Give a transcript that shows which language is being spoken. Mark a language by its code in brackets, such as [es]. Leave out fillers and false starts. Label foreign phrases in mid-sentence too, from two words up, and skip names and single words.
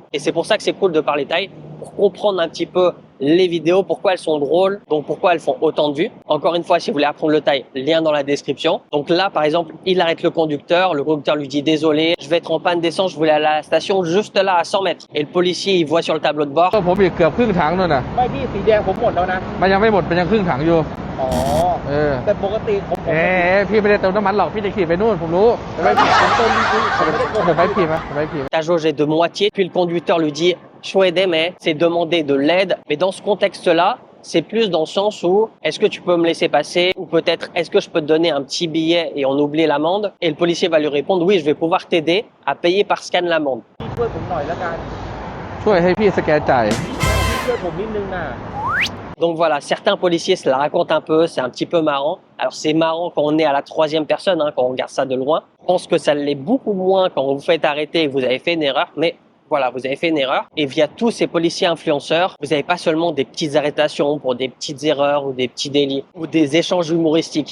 [fr] Et c'est pour ça que c'est cool de parler thaï, pour comprendre un petit peu les vidéos, pourquoi elles sont drôles, donc pourquoi elles font autant de vues. Encore une fois, si vous voulez apprendre le thaï, lien dans la description. Donc là, par exemple, il arrête le conducteur lui dit désolé, je vais être en panne d'essence, je voulais aller à la station juste là à 100 mètres. Et le policier, il voit sur le tableau de bord. [th] ผมอีกเกือบครึ่งถังนู่นน่ะ ไม่พี่สีแดงผมหมดแล้วนะ มันยังไม่หมดมันยังครึ่งถังอยู่ อ๋อ เออ แต่ปกติผม พี่ไม่ได้เติมน้ำมันหรอกพี่จะขี่ไปนู่นผมรู้ไปไปขี่ผมเติมจริงๆผมไม่ได้โกหกไปขี่ไหมไปขี่ [fr] Ta jauge est de moitié, puis le conducteur lui dit Chouette, mais c'est demander de l'aide. Mais dans ce contexte-là, c'est plus dans le sens où est-ce que tu peux me laisser passer ou peut-être est-ce que je peux te donner un petit billet et on oublie l'amende. Et le policier va lui répondre oui, je vais pouvoir t'aider à payer par scan l'amende. [th] พี่ช่วยผมหน่อยแล้วกัน ช่วยให้พี่สแกนจ่าย พี่ช่วยผมนิดนึงนะ [fr] Donc voilà, certains policiers se la racontent un peu, c'est un petit peu marrant. Alors c'est marrant quand on est à la troisième personne, quand on regarde ça de loin. Je pense que ça l'est beaucoup moins quand vous faites arrêter et que vous avez fait une erreur, mais voilà, vous avez fait une erreur. Et via tous ces policiers influenceurs, vous n'avez pas seulement des petites arrestations pour des petites erreurs ou des petits délits ou des échanges humoristiques.